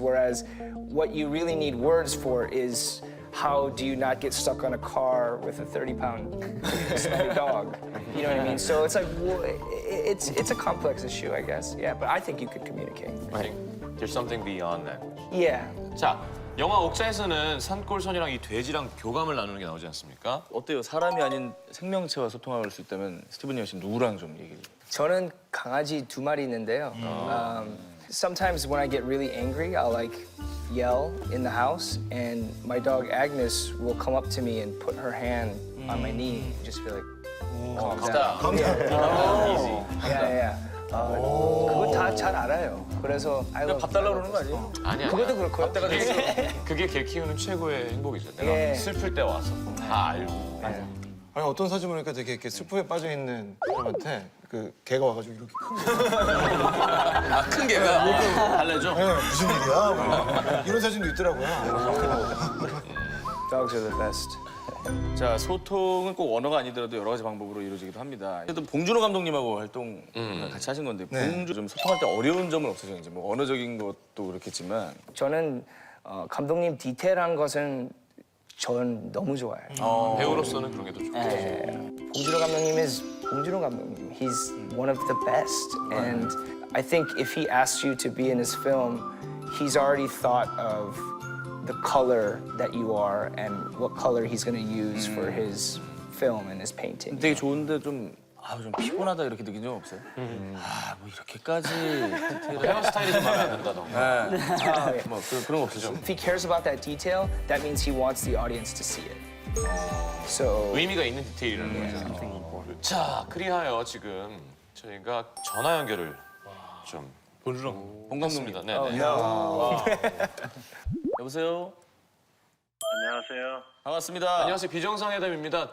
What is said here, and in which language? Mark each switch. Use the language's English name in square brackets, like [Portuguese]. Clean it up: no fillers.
[English] Whereas what you really need words for is how do you not get stuck on a car with a 30-pound smelly dog? You know what I mean? So it's like, it's a complex issue, I guess. Yeah, but I think you could communicate. I think there's something beyond that. Yeah. [Korean] 자, 영화 옥자에서는 산골손이랑 이 돼지랑 교감을 나누는 게 나오지 않습니까? 어때요? 사람이 아닌 생명체와 소통할 수 있다면 스티븐 여 씨 누구랑 좀 얘기를? 저는 강아지 2마리 있는데요. [English] Sometimes when I get really angry, I'll like yell in the house, and my dog Agnes will come up to me and put her hand on my knee and just be like, calm down. [Korean] Yeah. 그거 다 잘 알아요. 그래서 [English] I love. [Korean] 밥 달라고 그러는 거 아니에요? 아니야. 그것도 그렇고요. 그게 개 키우는 최고의 행복이죠. 내가 예. 슬플 때 와서 다 알고. 아니 어떤 사진 보니까 되게 이렇게 슬픔에 빠져 있는 사람한테 그 개가 와가지고 이렇게 아, 큰 개가 달래죠? 네, 무슨 일이야? 뭐 이런 사진도 있더라고요. [English] Dogs are the best. [Korean] 자, 소통은 꼭 언어가 아니더라도 여러 가지 방법으로 이루어지기도 합니다. 그래도 봉준호 감독님하고 활동 같이 하신 건데 봉준 좀 소통할 때 어려운 점은 없으셨는지 뭐 언어적인 것도 그렇겠지만 저는 감독님 디테일한 것은 전 너무 좋아해요. 배우로서는 그런 게 더 좋고. 봉준호 감독님 is 봉준호 감독님. [English] He's one of the best, and I think if he asks you to be in his film, he's already thought of the color that you are and what color he's going to use for his film and his painting. [Korean] 되게 좋은데 좀 피곤하다 이렇게 느낀 적 없어요? 뭐 이렇게까지 헤어스타일이 좀 마음에 안 든다던가. 뭐 그런 거 없으시죠? [English] If he cares about that detail, that means he wants the audience to see it. So [Korean] 의미가 있는 디테일이라는 거죠. 자, 그리하여 지금 저희가 전화 연결을 좀 봉 감독님. 했습니다. 네, 네. 여보세요. 안녕하세요. 반갑습니다. 안녕하세요. 비정상회담입니다.